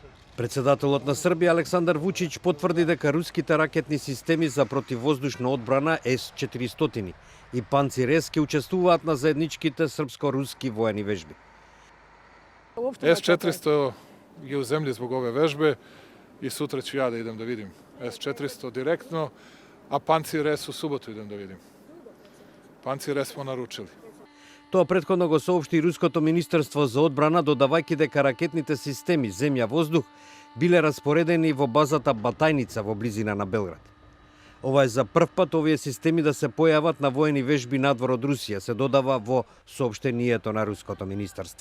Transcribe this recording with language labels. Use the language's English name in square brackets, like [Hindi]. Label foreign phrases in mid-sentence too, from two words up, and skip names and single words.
[Macedonian] Председателот на Србија Александар Вучич потврди дека руските ракетни системи за противвоздушна одбрана С-400 и Панцир-С ќе учествуваат на заедничките српско-руски воени вежби. [Serbian] S-400 je u zemlji zbog ove vežbe i sutra ću ja da idem da vidim S-400 direktno, a Pancir-S u subotu idem da vidim. Pancir-S smo naručili. [Macedonian] Тоа претходно го соопшти Руското министерство за одбрана, додавајќи дека ракетните системи земја-воздух биле распоредени во базата Батајница во близина на Белград. Ова е за прв пат овие системи да се појават на воени вежби надвор од Русија, се додава во соопштението на Руското министерство.